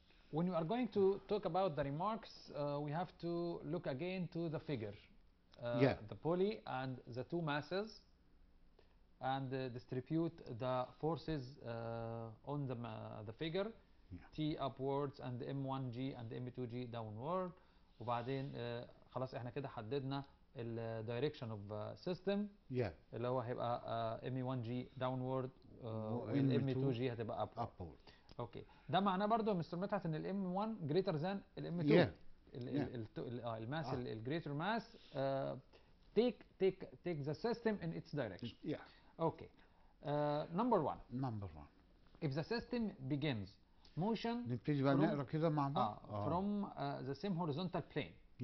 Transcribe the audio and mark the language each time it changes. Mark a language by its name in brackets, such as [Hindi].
[English] When you are going to talk about the remarks, we have to look again to the figure. The pulley and the two masses, and distribute the forces on the figure. T upwards and M1G and M2G downward. [Arabic] وبعدين خلاص احنا كده حددنا ال [English] direction of system [Arabic] اللي هو هيبقى M1G downward وال M2G هتبقى upward. اوكي، ده معناه برضو يا مستر مدحت ان ال M1 [English] greater than [Arabic] ال M2. الماس الجريتر ماس [English] take the system in its direction. Okay. Number one. If the system begins motion [Arabic] نبتدي بقى نقرا كده مع بعض. [English] From the same horizontal plane.